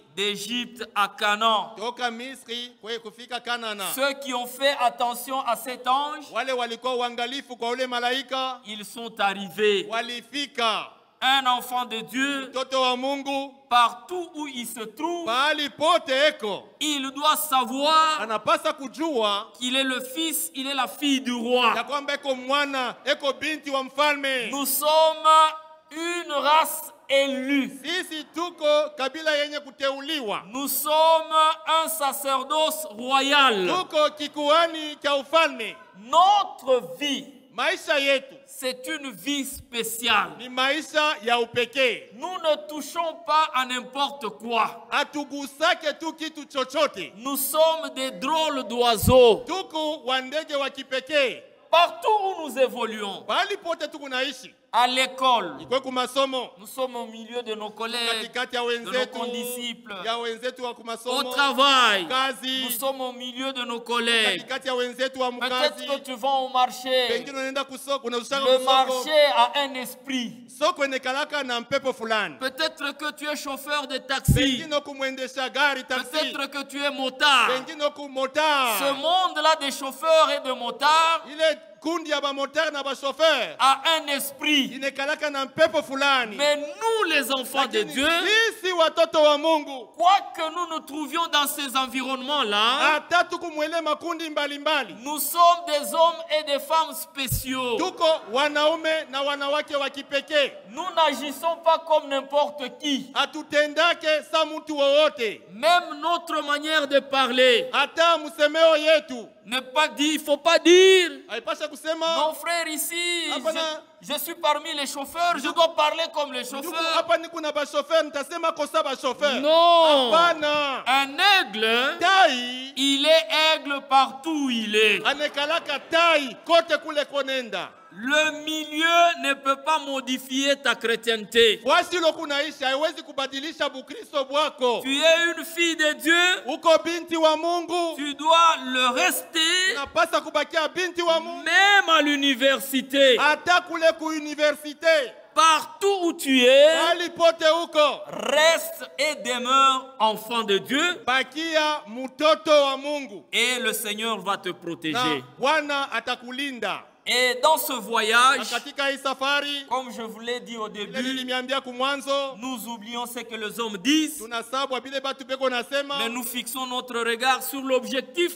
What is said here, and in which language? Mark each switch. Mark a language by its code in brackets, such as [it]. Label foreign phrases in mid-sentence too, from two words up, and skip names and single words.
[fr] d'Égypte à Canaan. [sw] toka Misri kufika Kanana. [fr] Ceux qui ont fait attention à cet ange, [sw] Wale walikuwa uangalifu kwa ule malaika [fr] ils sont arrivés. [sw] walifika. [fr] Un enfant de Dieu, [sw] Mtoto wa Mungu [fr] partout où il se trouve, [sw] pahali pote eko [fr] il doit savoir [sw] anapasa kujua [fr] qu'il est le fils, il est la fille du roi. [sw] ya kwamba eko mwana eko binti wa mfalme. [fr] Nous sommes une race élue. [sw] Sisi tuko kabila yenye kuteuliwa, [fr] Nous sommes un sacerdoce royal. [sw] tuko kikuani cha ufalme. [fr] Notre vie, [sw] Maisha yetu [fr] c'est une vie spéciale. [sw] ni maisha ya upekee. [fr] Nous ne touchons pas à n'importe quoi. [sw] Hatugusake tu kitu chochote. [fr] Nous sommes des drôles d'oiseaux. [sw] Tuko wa ndege wa kipekee. [fr] Partout où nous évoluons, [sw] Pahali pote tuko naishi, [fr] à l'école, [sw] iko kumasomo, [fr] nous sommes au milieu de nos collègues, [sw] katikati ya [fr] de nos [sw] wenzetu, [fr] condisciples. [sw] ya wenzetu wa [fr] Au [sw] kumasomo, [fr] travail, [sw] kazi, [fr] nous sommes au milieu de nos collègues. [sw] katikati ya wenzetu wa [fr] Peut-être [sw] mkazi. [fr] que tu vas au marché. [sw] Pengine unaenda kusoko, unaushaka [fr] Le [sw] kusoko. [fr] marché a un esprit. [sw] Soko inekalaka na mpepo fulani. [fr] Peut-être que tu es chauffeur de taxi. [sw] Pengine kumwendesha gari taxi. [fr] Peut-être que tu es motard. [sw] Pengine kumotard. [fr] Ce monde-là des chauffeurs et de motards [sw] Ile kundi ya bamotari na bashofeur [fr] a un esprit. [sw] inekalaka na mpepo fulani. [fr] Mais nous, les enfants de [sw] Lakini [fr] Dieu, [sw] sisi watoto wa Mungu, [fr] quoi que nous nous trouvions dans ces environnements-là, [sw] hata tukumwele makundi mbalimbali, [fr] nous sommes des hommes et des femmes spéciaux. [sw] tuko wanaume na wanawake wa kipekee. [fr] Nous n'agissons pas comme n'importe qui. [sw] Hatutendake sa mtu wowote. [fr] Même notre manière de parler [sw] Hata msemeo yetu [fr] n'est pas dit, il ne faut pas dire. [sw] haipasha kusema [fr] Mon frère ici, [sw] Hapana. [fr] je suis parmi les chauffeurs, je dois parler comme les [sw] ndugu, [fr] chauffeurs. [sw] hapa ni kuna bashofeur, nitasema kosa bashofeur. [fr] Non. [sw] Hapana. [fr] Un aigle, [sw] Tai [fr] il est aigle partout où il est. [sw] anekalaka tai kote kule konenda. [fr] Le milieu ne peut pas modifier ta chrétienté. [sw] Wasi lo kunaishi haiwezi kubadilisha bukristo bwako. [fr] Tu es une fille de Dieu, [sw] Uko binti wa Mungu, [fr] tu dois le rester [sw] unapasa kubakia binti wa Mungu. [fr] même à l'université. [sw] Hata kule ku universite, [fr] Partout où tu es, [sw] hali pote uko, [fr] reste et demeure enfant de Dieu [sw] bakia mtoto wa Mungu [fr] et le Seigneur va te [sw] na [fr] protéger. [sw] Bwana atakulinda. [fr] Et dans ce [sw] Na [fr] voyage, [sw] katika hii safari, [fr] comme je vous l'ai dit au [sw] ile [fr] début, [sw] nilimiambia kumwanzo, [fr] nous oublions ce que les hommes disent, [sw] tunasabwa bile batu beko nasema, [fr] mais nous fixons notre regard sur l'objectif.